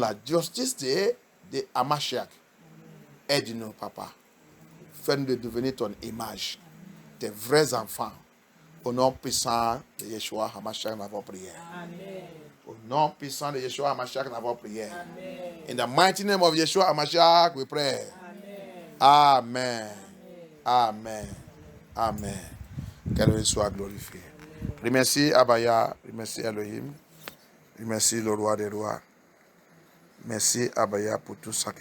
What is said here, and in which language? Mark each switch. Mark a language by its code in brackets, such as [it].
[fr] Dans la justice de HaMashiach. Aide-nous, papa. Fais-nous de devenir ton image, Amen. Tes vrais enfants. Au nom puissant de Yeshua HaMashiach, nous avons prié. Amen. Au nom puissant de Yeshua HaMashiach, nous avons prié. Amen. [en] In the mighty name of Yeshua HaMashiach, we pray. Amen. Amen. Amen. [fr] Qu'Elohim soit glorifié. Remercie Abaya, remercie Elohim, remercie le roi des rois. Merci Abaya pour tout ça que